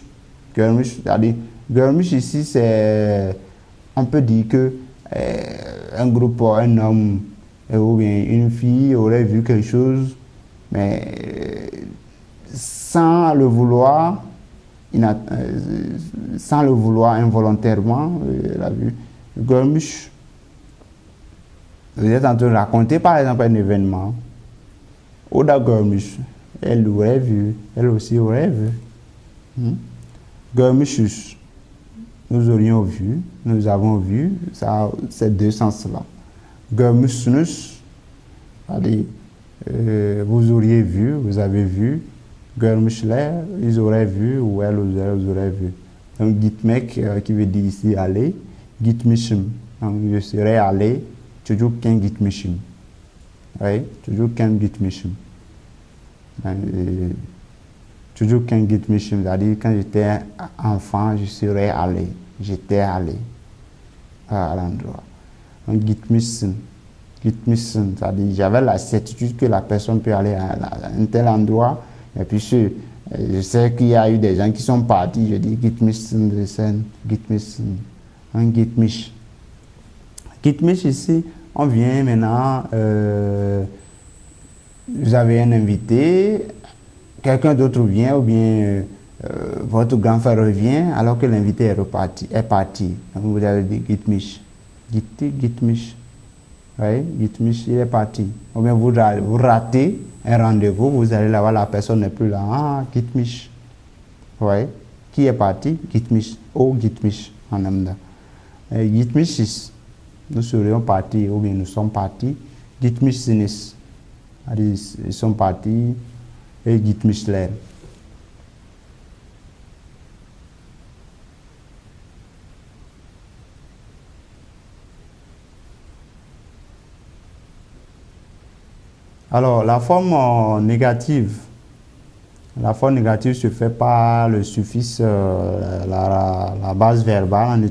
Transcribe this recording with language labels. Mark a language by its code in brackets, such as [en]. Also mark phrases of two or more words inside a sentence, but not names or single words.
[tr] Görmüş, [fr] c'est-à-dire görmüş ici, c'est, on peut dire que un groupe, un homme ou bien une fille aurait vu quelque chose, mais sans le vouloir, sans le vouloir involontairement, elle a vu. [tr] Görmüş. [fr] Vous êtes en train de raconter par exemple un événement. [tr] Oda görmüş. [fr] Elle l'aurait vu, elle aussi aurait vu. [tr] Görmüşüz. [fr] Nous aurions vu, nous avons vu, ça, ces deux sens-là. Görmüşsünüz, c'est-à-dire vous auriez vu, vous avez vu. Görmüşler, ils auraient vu ou elles auraient vu. Donc gitmek qui veut dire ici aller, gitmişim. Donc je serais allé, [tr] çocukken gitmişim. Oui, çocukken gitmişim. Çocukken gitmişim, [fr] c'est-à-dire quand j'étais enfant, je serais allé. J'étais allé à l'endroit. Donc gitmişsin. Gitmişsin, c'est-à-dire j'avais la certitude que la personne peut aller à un tel endroit. Et puis je sais qu'il y a eu des gens qui sont partis. Je dis gitmişsin de scène, gitmişsin. Un gitmiş. Gitmiş ici, on vient maintenant. Vous avez un invité, quelqu'un d'autre vient ou bien votre grand frère revient alors que l'invité est parti. Donc vous avez dit gitmiş. [tr] Gitti, gitmiş. [fr] Oui, gitmiş, il est parti. Ou bien vous ratez un rendez-vous, vous allez là-bas, la personne n'est plus là. Ah, gitmiş. Oui, qui est parti? [tr] Gitmiş. Oh, gitmiş en amda. Gitmişiz. [fr] Nous serions partis ou bien nous sommes partis. [tr] Gitmişsiniz. [fr] Ils sont partis et gitmişler. Alors, la forme négative se fait par le suffixe, la base verbale, en